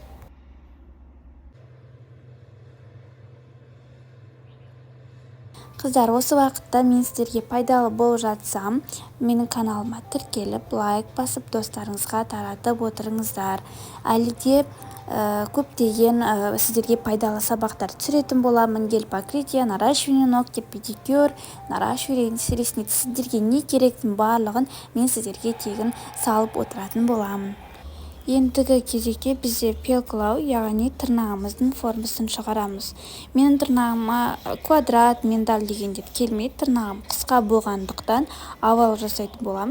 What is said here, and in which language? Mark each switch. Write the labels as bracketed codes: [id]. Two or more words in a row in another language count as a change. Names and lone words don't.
[kk] Қыздар, осы уақытта мен сіздерге пайдалы болып жатсам, менің каналыма тіркеліп, лайк басып, достарыңызға таратып отырыңыздар. Әлі де көптеген сіздерге пайдалы сабақтар түсіретін боламын. [ru] Гель покрытие, наращивание ногтей, педикюр, наращивание ресниц. [kk] Сіздерге не керектің барлығын мен сіздерге тегін салып отыратын боламын. Ендігі кезекте бізде пелкалау, яғни тырнағымыздың формасын шығарамыз. Менің тырнағыма квадрат, медаль дегендер келмейді. Тырнағым қысқа болғандықтан овал жасайтын боламын.